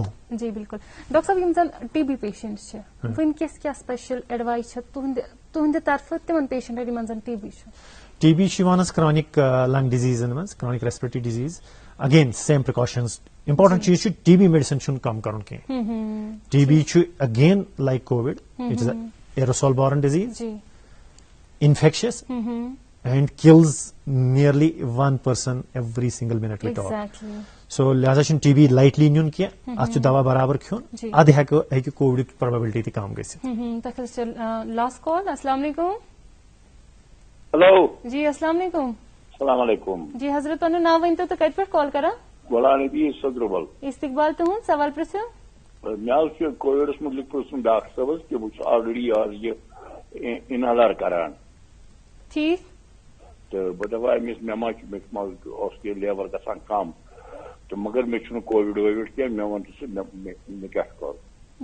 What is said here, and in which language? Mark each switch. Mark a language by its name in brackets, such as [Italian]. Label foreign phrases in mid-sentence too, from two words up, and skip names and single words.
[Kashmiri] جی بالکل ڈاکٹر صٲب یِم زن [English] TB patient [Kashmiri] چھِ وٕنکیٚس کیاہ [English] special advice [Kashmiri] چھِ تُہنٛدِ طرفہٕ تِمن پیشنٹن یِمن زن TB چھُ TB چھُ یِوان حظ [English] chronic lung [Kashmiri] ڈِزیٖزن منٛز [English] chronic respiratory disease again same precautions important [Kashmiri] چیٖز چھُ [English] TB medicine [Kashmiri] چھُنہٕ کم کرُن کینٛہہ TB چھُ [English] again like COVID it is aerosol borne disease infectious and kills nearly 1 person every single minute we talk [Kashmiri] سو لہذا چھُنہٕ TB لایٹلی نیُن کینٛہہ اتھ چھُ دوا برابر کھیوٚن ادٕ ہیٚکہِ کووِڈٕچ پرابیبلٹی تہِ کم گٔژھِتھ [English] last call [Arabic] السلام علیکم [English] ہیلو [Arabic] جی السلام علیکم السلام علیکم [Kashmiri] جی حضرت پنُن ناو ؤنۍتو تہٕ کتہِ پٮ۪ٹھ کال کران غلام نبی صدربل استقبال تُہُنٛد سوال پرٛژھِو مےٚ حظ چھُ کووِڈس مُتعلق پرٛژھُن ڈاکٹر صٲبس کہِ بہٕ چھُس [English] already as [Kashmiri] یہِ اِنہیلر کران ٹھیٖک تہٕ بہٕ دپہٕ أمِس مےٚ ما چھُ مےٚ منٛز [English] oxygen level [Kashmiri] گژھان کم تہٕ مگر مےٚ چھُنہٕ کووِڈ ووِڈ کینٛہہ مےٚ ووٚن ژٕ مےٚ کیاہ چھُ کرُن